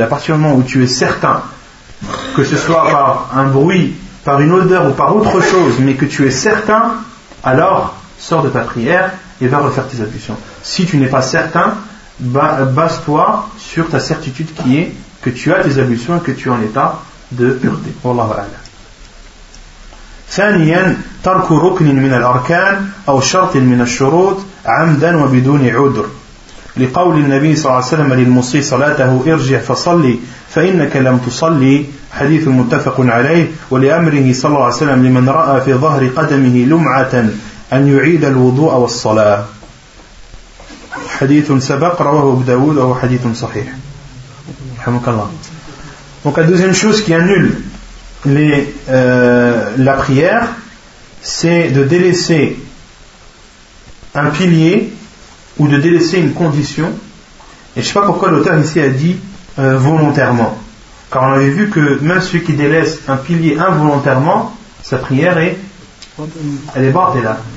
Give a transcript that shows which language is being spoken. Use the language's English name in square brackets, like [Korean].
[French] À partir du moment où tu es certain, que ce soit par un bruit, par une odeur ou par autre chose, mais que tu es certain, alors sors de ta prière et va refaire tes ablutions. Si tu n'es pas certain, base-toi sur ta certitude qui est que tu as tes ablutions et que tu es en état de pureté. [Arabic] Wallahu a'lam. ثانياً ترك ركن من الأركان أو شرط من الشروط عمداً وبدون عذر لقول النبي صلى الله عليه وسلم للمصلي صلاته ارجع فصلي فإنك لم تصلي حديث متفق عليه ولأمره صلى الله عليه وسلم لمن رأى في ظهر قدمه لمعة أن يعيد الوضوء والصلاة حديث سبق رواه أبو داود وهو حديث صحيح رحمك الله. [French] Donc la deuxième chose qui annule la prière, c'est de délaisser un pilier ou de délaisser une condition. Et je ne sais pas pourquoi l'auteur ici a dit volontairement. Car on avait vu que même celui qui délaisse un pilier involontairement, sa prière est, elle est bordée là.